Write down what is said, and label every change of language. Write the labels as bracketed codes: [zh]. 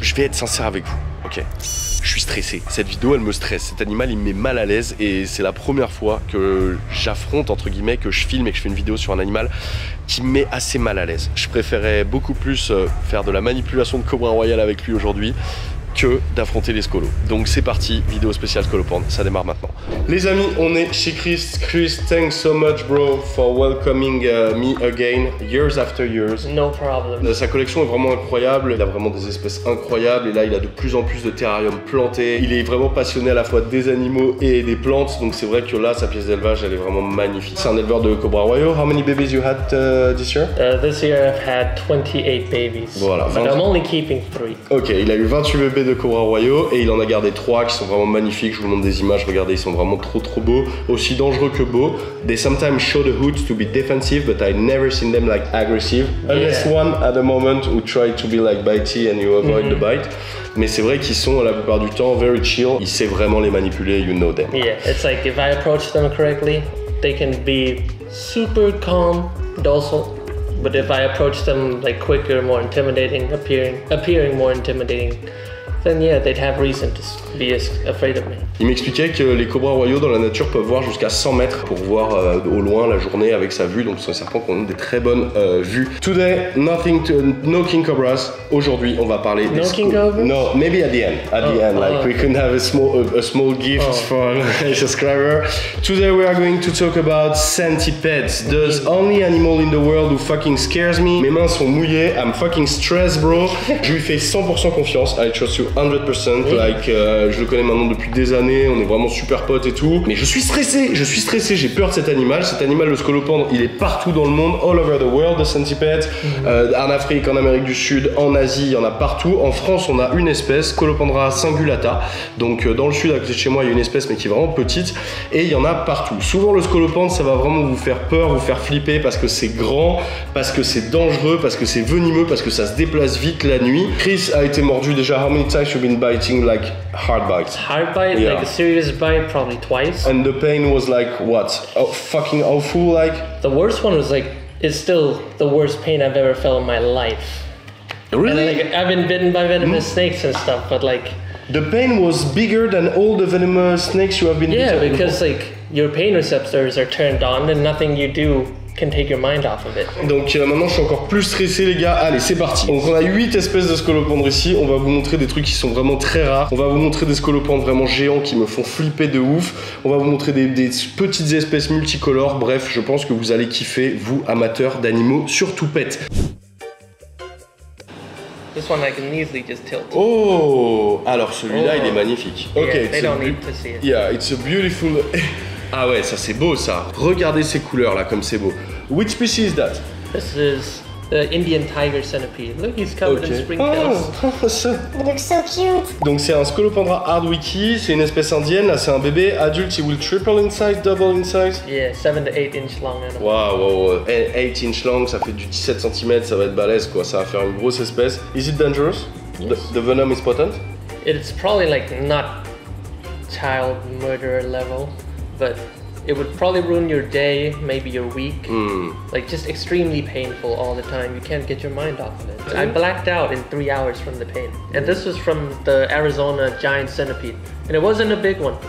[fr] Je vais être sincère avec vous, ok? Je suis stressé, cette vidéo elle me stresse, cet animal il me met mal à l'aise et c'est la première fois que j'affronte entre guillemets, que je filme et que je fais une vidéo sur un animal qui me met assez mal à l'aise. Je préférais beaucoup plus faire de la manipulation de cobra royal avec lui aujourd'hui que d'affronter les scolos. Donc c'est parti, vidéo spéciale scolopendre, ça démarre maintenant. Les amis, on est chez Chris. [en] Chris, thanks so much bro for welcoming me again, years after years. No problem. [fr] Sa collection est vraiment incroyable, il a vraiment des espèces incroyables et là il a de plus en plus de terrariums plantés. Il est vraiment passionné à la fois des animaux et des plantes, donc c'est vrai que là sa pièce d'élevage elle est vraiment magnifique. C'est un éleveur de cobra royaux. [en] How many babies you had this year? This year I've had 28 babies. [fr] Voilà. [en] But I'm only keeping 3. [fr] Ok, il a eu 28 bébés de cobra royaux et il en a gardé 3 qui sont vraiment magnifiques. Je vous montre des images, regardez, ils sont vraiment trop beaux, aussi dangereux que beaux. [en] They sometimes show the hoods to be defensive, but I never seen them like aggressive. Unless one at the moment who try to be like bitey and you avoid the bite. [fr] Mais c'est vrai qu'ils sont la plupart du temps [en] very chill. [fr] Il sait vraiment les manipuler, [en] you know them. Yeah, it's like if I approach them correctly, they can be super calm, docile. But if I approach them like quicker, more intimidating, appearing more intimidating, then yeah, they'd have reason to be afraid of me. [fr] Il m'expliquait que les cobras royaux dans la nature peuvent voir jusqu'à 100 mètres pour voir au loin la journée avec sa vue, donc c'est un serpent qui a des très bonnes vues. [en] Today, no king cobras. [fr] Aujourd'hui, on va parler des [en] king cobras? No, maybe at the end. Like we can have a small gift for a subscriber. Today we are going to talk about centipedes, the only animal in the world who fucking scares me. [fr] Mes mains sont mouillées, [en] I'm fucking stressed bro. [fr] Je lui fais 100% confiance, [en] I trust you 100%, [fr] like je le connais maintenant depuis des années, on est vraiment super potes et tout, mais je suis stressé, j'ai peur de cet animal, le scolopendre, il est partout dans le monde, [en] all over the world, the centipede, [fr] en Afrique, en Amérique du Sud, en Asie, il y en a partout. En France, on a une espèce, Scolopendra cingulata, donc dans le sud à côté de chez moi, il y a une espèce mais qui est vraiment petite, et il y en a partout. Souvent le scolopendre, ça va vraiment vous faire peur, vous faire flipper, parce que c'est grand, parce que c'est dangereux, parce que c'est venimeux, parce que ça se déplace vite la nuit. Chris a été mordu déjà, [en] how many times you've been biting, like hard bites? Hard bite, yeah. Like a serious bite, probably twice. And the pain was like what? Oh, fucking awful, like? The worst one was like, it's still the worst pain I've ever felt in my life. Really? And like, I've been bitten by venomous snakes and stuff, but like... The pain was bigger than all the venomous snakes you have been bitten? Yeah, because like, your pain receptors are turned on and nothing you do can take your mind off of it. [fr] Donc maintenant je suis encore plus stressé les gars, allez c'est parti. Donc on a 8 espèces de scolopendres ici, on va vous montrer des trucs qui sont vraiment très rares. On va vous montrer des scolopendres vraiment géants qui me font flipper de ouf. On va vous montrer des petites espèces multicolores, bref je pense que vous allez kiffer, vous amateurs d'animaux surtout pets. [en] This one I can easily just tilt. [fr] Oh, alors celui-là il est magnifique. [en] Yeah, Ok, they don't need to see it. Yeah, it's a beautiful... [fr] Ah ouais, ça c'est beau ça. Regardez ces couleurs là comme c'est beau. [en] Which species is that? This is the Indian tiger centipede. Look, he's covered in springtails. Oh, so... It looks so cute. [fr] Donc c'est un Scolopendra hardwicki, c'est une espèce indienne, là c'est un bébé adulte, il [en] will triple in size, [fr] double in size. [en] Yeah, 7 to 8 inch long animal. [fr] Wow, [en] 8 inch long, [fr] ça fait du 17 cm, ça va être balèze quoi, ça va faire une grosse espèce. [en] Is it dangerous? Yes. The venom is potent? It's probably like not child murderer level, but it would probably ruin your day, maybe your week. Like just extremely painful all the time. You can't get your mind off of it. I blacked out in 3 hours from the pain. And this was from the Arizona giant centipede. And it wasn't a big one.